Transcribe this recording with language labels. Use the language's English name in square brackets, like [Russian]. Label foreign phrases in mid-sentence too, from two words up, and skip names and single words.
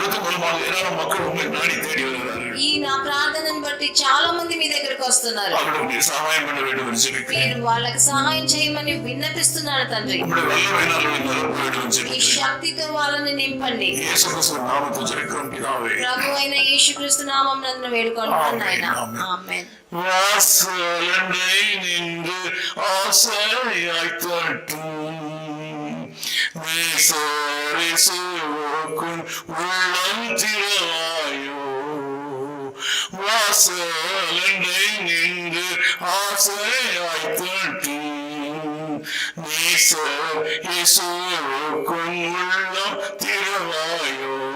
[Telugu] ఈ నా ప్రార్థనను బట్టి చాలా మంది మీ దగ్గరకు వస్తున్నారు. మీరు వాళ్ళకి సహాయం చేయమని విన్నపిస్తున్నారు తండ్రి. ఈ శక్తితో వాళ్ళని నింపండి. ప్రభు అయిన యేసుక్రీస్తు నామం నందు వేడుకుంటున్నాను ఆయన. ఆమేన్. [Tamil] வாசலண்டை நின்று ஆசையாய் தட்டும் விசாரிசுவோக்கும் உள்ளம் திறவாயோ. வாசலண்டை நின்று ஆசையாய் தட்டும் இயேசுவுக்கும் உள்ளம் திறவாயோ.